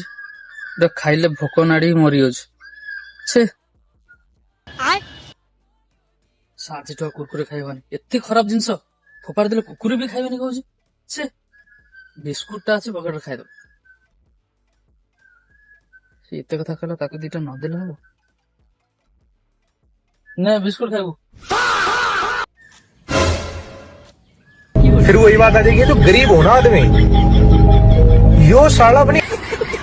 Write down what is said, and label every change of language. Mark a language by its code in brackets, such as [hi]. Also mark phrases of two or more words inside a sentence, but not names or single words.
[or] ଦେଖ ଖାଇଲେ ଭୋକ ନାଡିକି ମରିଯାଉଛି। ଛେ ଆଜିଠୁ ଆଉ କୁରକୁରେ ଖାଇବନି। ଏତେ ଖରାପ ଜିନିଷ ଫୋପାଡ଼ି ଦେଲେ କୁକୁର ବି ଖାଇବେନି କହୁଛି। ଛେ ବିସ୍କୁଟ ଟା ଅଛି ପକେଟରେ ଖାଇଦବ। ସେ ଏତେ କଥା କହିଲା, ତାକୁ ଦିଟା ନଦେଲେ ହବ। ନେ ବିସ୍କୁଟ ଖାଇବୁ। [hi] फिर वही बात आ जाएगी, तो गरीब हो ना आदमी, यो साला अपनी